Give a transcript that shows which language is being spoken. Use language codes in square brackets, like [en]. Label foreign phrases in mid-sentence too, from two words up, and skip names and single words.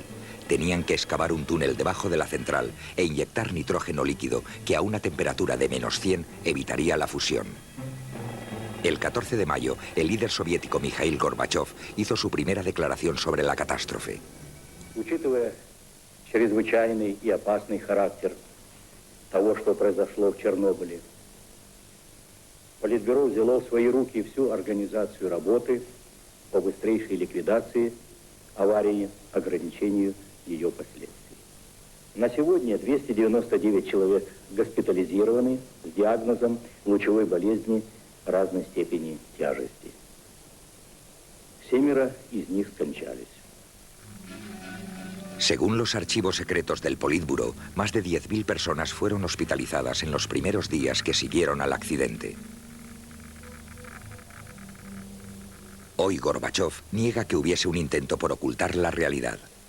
[es] Tenían que excavar un túnel debajo de la central e inyectar nitrógeno líquido que a una temperatura de -100 evitaría la fusión. El 14 de mayo, el líder soviético Mikhail Gorbachev hizo su primera declaración sobre la catástrofe. [ru] чрезвычайный и опасный характер того, что произошло в Чернобыле. Политбюро взяло в свои руки всю организацию работы по быстрейшей ликвидации аварии, ограничению ее последствий. На сегодня 299 человек госпитализированы с диагнозом лучевой болезни разной степени тяжести. 7 из них скончались. [es] Según los archivos secretos del Politburo, más de 10.000 personas fueron hospitalizadas en los primeros días que siguieron al accidente. Hoy Gorbachov niega que hubiese un intento por ocultar la realidad.